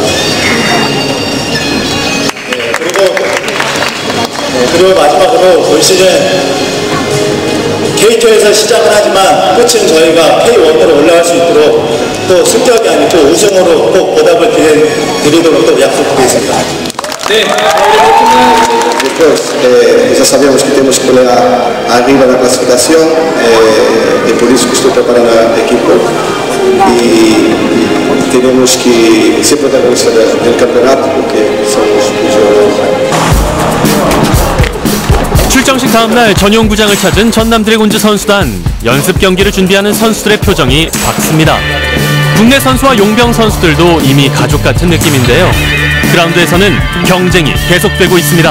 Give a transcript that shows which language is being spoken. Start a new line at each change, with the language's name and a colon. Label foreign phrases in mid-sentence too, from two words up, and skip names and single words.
Korean: 그리고 마지막으로 올 시즌 K2에서 시작을 하지만 끝은 저희가 K1으로 올라갈 수 있도록 또 승격이 아니고 우승으로 꼭 보답을 드리도록 또 약속드리겠습니다.
Spanish: Después, ya sabíamos que tenemos que pelear arriba la clasificación, y por eso estoy preparando el equipo y tenemos que ser protagonistas del campeonato porque somos muy
Korean: 출정식 다음날 전용구장을 찾은 전남 드래곤즈 선수단. 연습 경기를 준비하는 선수들의 표정이 밝습니다. 국내 선수와 용병 선수들도 이미 가족 같은 느낌인데요. 그라운드에서는 경쟁이 계속되고 있습니다.